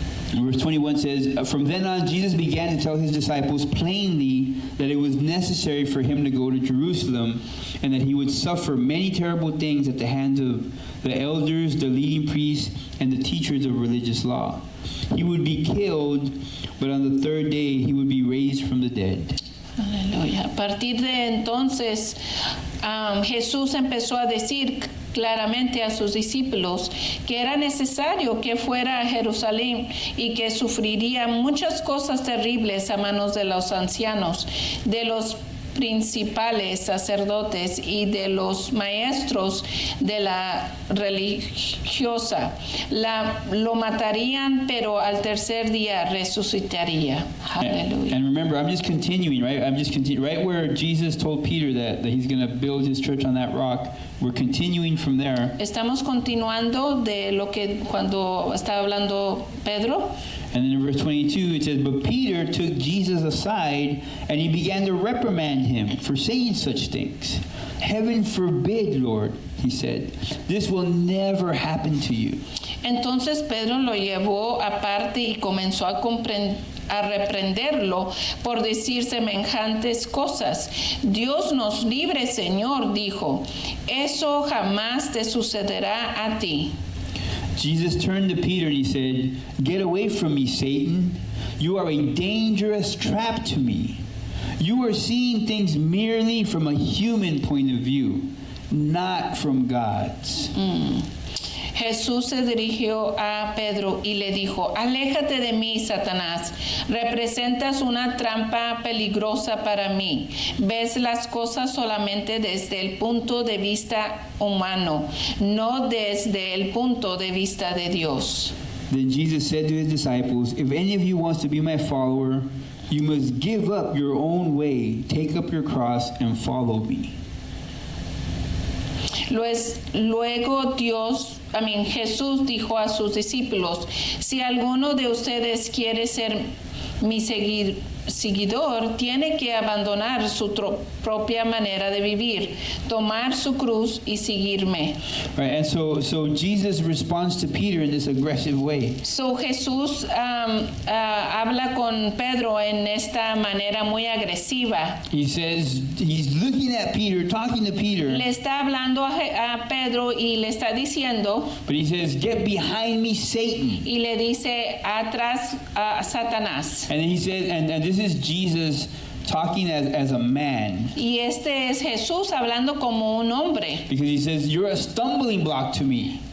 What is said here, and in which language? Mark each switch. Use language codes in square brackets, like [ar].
[en] Verse 21 says, from then on, Jesus began to tell his disciples plainly that it was necessary for him to go to Jerusalem and that he would suffer many terrible things at the hands of the elders, the leading priests, and the teachers of religious law. He would be killed, but on the third day he would be raised from the dead. [es] Aleluya. A partir de entonces, Jesús empezó a decir claramente a sus discípulos que era necesario que fuera a Jerusalén y que sufriría muchas cosas terribles a manos de los ancianos, de los principales sacerdotes y de los maestros de la religiosa. Lo matarían, pero al tercer día resucitaría. Aleluya. [en] And remember, I'm just continuing, right? Right where Jesus told Peter that he's going to build his church on that rock. We're continuing from there. [es] Estamos continuando de lo que cuando estaba hablando Pedro. [en] And then in verse 22, it says, but Peter took Jesus aside and he began to reprimand him for saying such things. Heaven forbid, Lord, he said. This will never happen to you. [es] Entonces Pedro lo llevó aparte y comenzó a reprenderlo por decir semejantes cosas. Dios nos libre, Señor, dijo. Eso jamás te sucederá a ti. [en] Jesus turned to Peter and he said, get away from me, Satan. You are a dangerous trap to me. You are seeing things merely from a human point of view, not from God's. [es] Jesús se dirigió a Pedro y le dijo, aléjate de mí, Satanás, representas una trampa peligrosa para mí. Ves las cosas solamente desde el punto de vista humano, no desde el punto de vista de Dios. [en] Then Jesus said to his disciples, if any of you wants to be my follower, you must give up your own way, take up your cross, and follow me. [es] Luego Jesús dijo a sus discípulos, si alguno de ustedes quiere ser mi seguidor tiene que abandonar su propia manera de vivir, tomar su cruz y seguirme. [en] Right, and so Jesus responds to Peter in this aggressive way. [es] So Jesús habla con Pedro en esta manera muy agresiva. [en] He says, he's looking at Peter, talking to Peter, [es] Le está hablando a Pedro y le está diciendo, [en] but he says, get behind me, Satan. [es] y le dice atrás a Satanás. [en] And then he says, and this is Jesus talking as a man, [es] Y este es Jesús hablando como un hombre, [en] because he says, you're a stumbling block to me.